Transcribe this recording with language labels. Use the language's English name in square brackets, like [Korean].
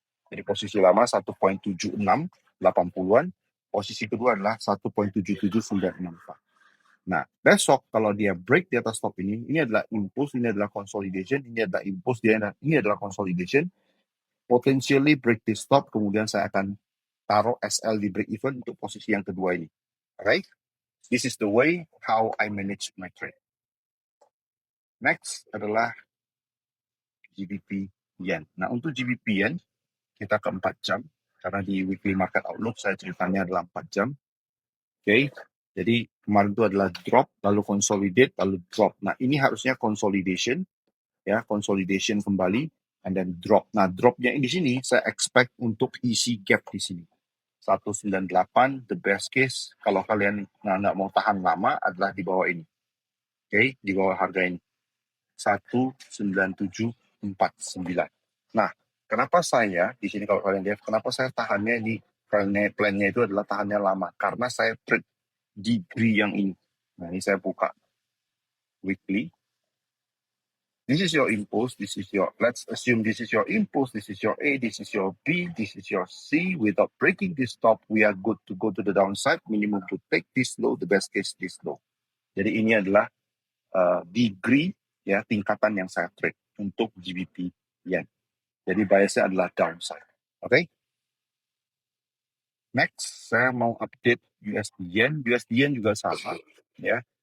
[Indonesian] Jadi posisi lama 1.7680-an, posisi kedua adalah 1.77964. Nah, besok kalau dia break di atas stop ini adalah impulse, ini adalah consolidation, ini adalah impulse, ini adalah consolidation, potentially break di stop, kemudian saya akan taruh SL di break even untuk posisi yang kedua ini. [English] Alright? This is the way how I manage my trade. [Indonesian] Next adalah GBP Yen. Nah, untuk GBP Yen, kita ke 4 jam. Karena di weekly market outlook saya ceritanya adalah 4 jam. Oke, jadi kemarin itu adalah drop, lalu consolidate, lalu drop. Nah, ini harusnya consolidation, ya, consolidation kembali, [English] and then drop. [Indonesian] Nah, dropnya di sini saya expect untuk isi gap di sini. 198, [English] the best case, [Indonesian] kalau kalian nggak mau tahan lama adalah di bawah ini. Oke, di bawah harga ini. 19749. Nah, kenapa saya di sini kalau kalian lihat, kenapa saya tahannya di plan-nya itu adalah tahannya lama? Karena saya trade degree yang ini. Nah, ini saya buka weekly. [English] This is your impulse, this is your, let's assume this is your impulse, this is your A, this is your B, this is your C. Without breaking this stop, we are good to go to the downside, minimum to take this low, the best case this low. [Indonesian] Jadi ini adalah degree, ya, tingkatan yang saya trade untuk GBP Yen. Jadi biasnya adalah downside. Oke? Next, saya mau update USD Yen. USD Yen juga sama, ya.